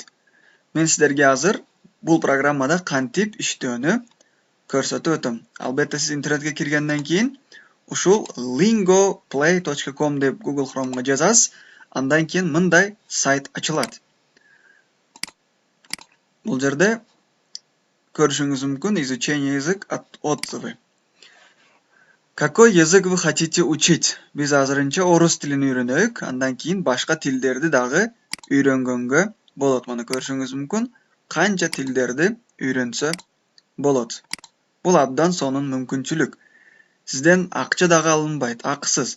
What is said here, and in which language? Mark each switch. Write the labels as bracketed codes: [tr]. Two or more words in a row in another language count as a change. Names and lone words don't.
[ky] Мен сіздерге азыр бул программада кантип иштөөнү көрсөтүп өтөм. Албетте сиз интернетке киргенден кийин ушул lingoplay.com деп Google Chrome'га жазасыз, андан кийин мындай сайт ачылат. Бул жерде көрүшүңүз мүмкүн [ru] изучение язык отзывы. Какой язык вы хотите учить? [ky] Биз азырынча орус тилин үйрөнөйүк, андан кийин башка тилдерди дагы үйрөнгөнгө болот. Мына көрүшүңүз мүмкүн канча тилдерди үйрөнсө болот. Бул абдан сонун мүмкүнчүлүк. Сизден акча дагы алынбайт, акысыз.